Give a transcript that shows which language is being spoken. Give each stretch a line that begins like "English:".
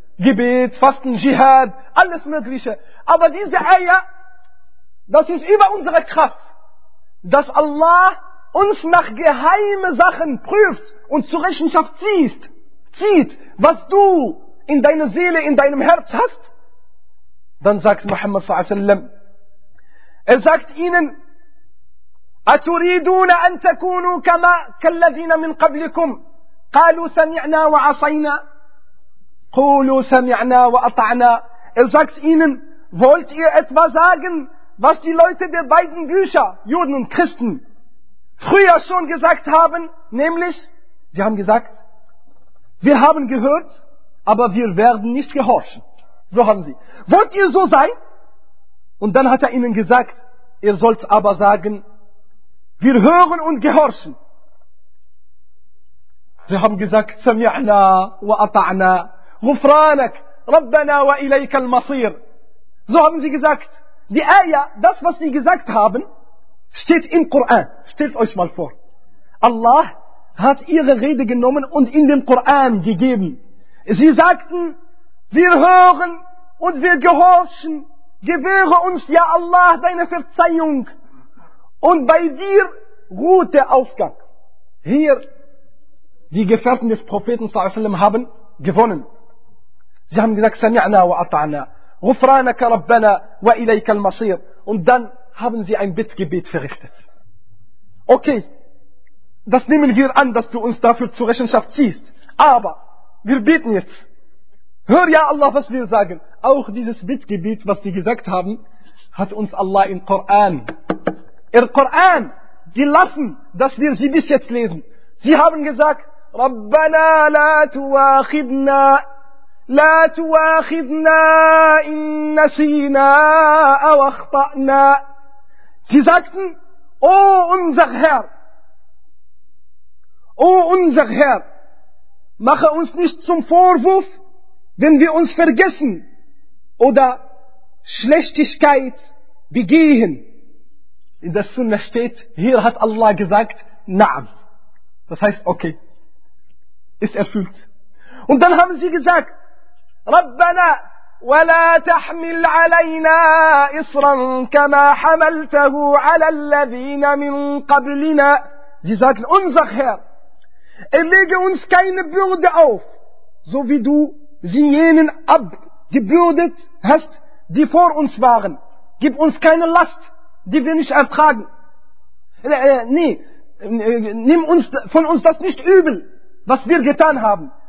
German: Gebet, Fasten, Dschihad, alles Mögliche. Aber diese Ayah, das ist über unsere Kraft, dass Allah uns nach geheime Sachen prüft und zur Rechenschaft zieht, was du in deiner Seele, in deinem Herz hast. Dann sagt Muhammad sallallahu alaihi wasallam, er sagt ihnen,
Arabic: أَتُرِيدُونَ أَن تَكُونُوا كَمَا كَالَّذِينَ مِنْ قَبْلِكُمْ قَالُوا سَمِعْنَا وَعَصَيْنَا قُولُوا سَمِعْنَا وَأَطَعْنَا.
German: Er sagt ihnen, wollt ihr etwa sagen, was die Leute der beiden Bücher, Juden und Christen, früher schon gesagt haben, nämlich, sie haben gesagt, wir haben gehört, aber wir werden nicht gehorchen. So haben sie. Wollt ihr so sein? Und dann hat er ihnen gesagt, ihr sollt aber sagen, wir hören und gehorchen. Sie haben gesagt,
Arabic: سَمِعْنَا وَأَطَعْنَا غُفْرَانَكَ رَبَّنَا وَإِلَيْكَ الْمَصِيرُ.
German: So haben sie gesagt, die Ayah, das, was sie gesagt haben, steht im Koran. Stellt euch mal vor. Allah hat ihre Rede genommen und in den Koran gegeben. Sie sagten, wir hören und wir gehorchen. Gewähre uns, ja Allah, deine Verzeihung. Und bei dir ruht der Ausgang. Hier, die Gefährten des Propheten sallallahu alaihi wasallam haben gewonnen. Sie haben gesagt,
Arabic: sami'na wa ata'na. غفرانك ربنا وإليك المصير.
German: Und dann haben sie ein Bittgebet verrichtet. Okay, das nehmen wir an, dass du uns dafür zur Rechenschaft ziehst. Aber wir beten jetzt. Hör ja Allah, was wir sagen. Auch dieses Bittgebet, was sie gesagt haben, hat uns Allah im Koran. Im Koran gelassen, dass wir sie bis jetzt lesen. Sie haben gesagt,
Arabic: ربنا لا تواخذنا لا تواخذنا إن نسينا أو أخطأنا.
German: Sie sagten, O unser Herr, O unser Herr, mache uns nicht zum Vorwurf, wenn wir uns vergessen oder Schlechtigkeit begehen. In der Sunna steht, hier hat Allah gesagt, Na'am. Das heißt, okay, ist erfüllt. Und dann haben sie gesagt,
Arabic: ربنا ولا تحمل علينا إصرا كما حملته على الذين من قبلنا.
German: Sie sagen, unser Herr, erlege uns keine Bürde auf, so wie du sie jenen abgebürdet hast, die vor uns waren. Gib uns keine Last, die wir nicht ertragen. Nimm uns von uns das nicht übel, was wir getan haben.